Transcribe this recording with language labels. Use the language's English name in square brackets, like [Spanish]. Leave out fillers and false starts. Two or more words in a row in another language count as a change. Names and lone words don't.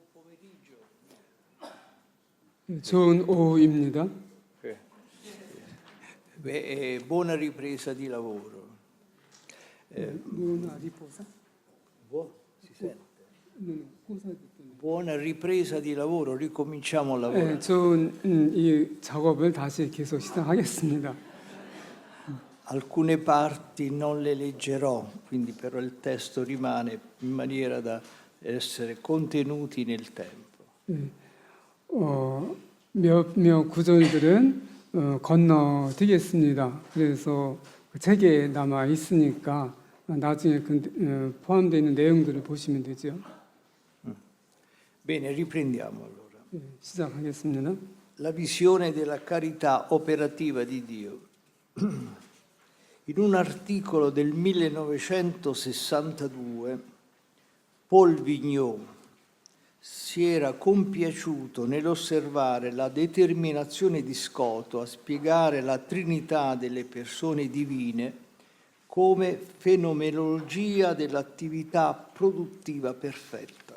[Korean] 좋은 오후입니다. [Italian] Buona ripresa di lavoro. buona riposa? Si sente? cosa ha detto? Buona ripresa di lavoro, ricominciamo a lavorare. [Korean] 좋은 이 작업을 다시 계속 시작하겠습니다. [Italian] Alcune parti non le leggerò, quindi però il testo rimane in maniera da essere contenuti nel tempo. [Korean] 몇몇 구절들은 건너뛰겠습니다. 그래서 그 책에 남아 있으니까 나중에 포함되어 있는 내용들을 보시면 되죠. [Italian] Bene, riprendiamo allora. [Korean] 시작하겠습니다. [Italian] La visione della carità operativa di Dio. In un articolo del 1962, Paul Vigneault si era compiaciuto nell'osservare la determinazione di Scoto a spiegare la Trinità delle persone divine come fenomenologia dell'attività produttiva perfetta.